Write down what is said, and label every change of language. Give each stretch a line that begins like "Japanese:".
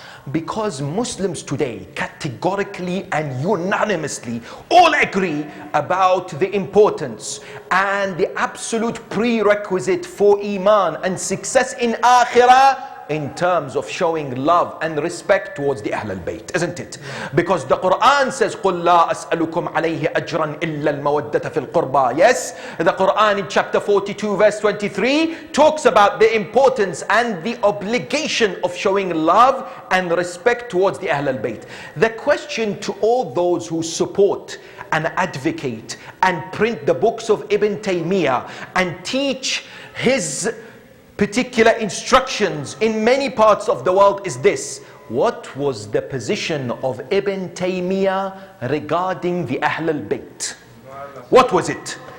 English: Because Muslims today categorically and unanimously all agree about the importance and the absolute prerequisite for Iman and success in Akhirah in terms of showing love and respect towards the Ahl al-Bayt, isn't it? Because the Quran says,
Arabic: قُلْ لَا أَسْأَلُكُمْ عَلَيْهِ أَجْرًا إِلَّا الْمَوَدَّةَ فِي الْقُرْبَى.
English: Yes, the Quran in chapter 42 verse 23 talks about the importance and the obligation of showing love and respect towards the Ahl al-Bayt. The question to all those who support and advocate and print the books of Ibn Taymiyyah and teach his particular instructions in many parts of the world is this: what was the position of Ibn Taymiyyah regarding the Ahl al-Bayt? What was it?